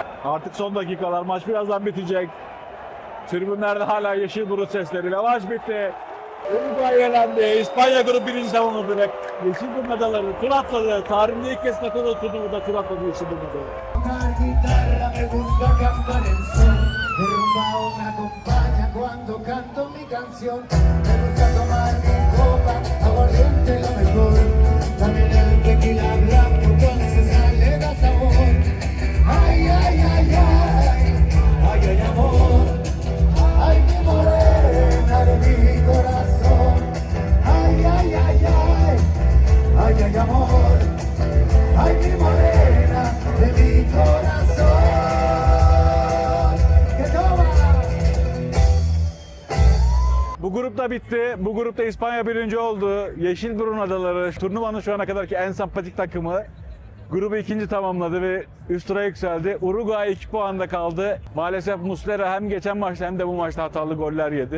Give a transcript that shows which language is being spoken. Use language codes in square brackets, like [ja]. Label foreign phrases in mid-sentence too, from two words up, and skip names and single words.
[tr] Artık son dakikalar. Maç birazdan bitecek. Tribünlerde hala yeşil burut sesleri. Maç bitti. Uruguay elendi. İspanya grup birinci tamamladı ve yeşil burun adaları tur atladı. Tarihinde ilk kez katıldığı turnuvada tur atladı yeşil burun adaları. [es] Una guitarra me gusta cantar el son, el rumbao me acompaña cuando canto mi canción. Me gusta tomar mi copa, aguardiente lo mejor, también el tequila blanco con le da sabor. Ay, ay, ay, ay, ay, ay, amor, ay, mi morena de mi corazón. Ay, ay, ay, ay, ay, ay, amor, ay, mi morena de mi corazón. Que toma. [tr] Bu grup da bitti. Bu grupta İspanya birinci oldu. Yeşilburun Adaları turnuvanın şu ana kadarki en sempatik takımı. Grubu ikinci tamamladı ve üst tura yükseldi. Uruguay 2 puanda kaldı. Maalesef Muslera hem geçen maçta hem de bu maçta hatalı goller yedi.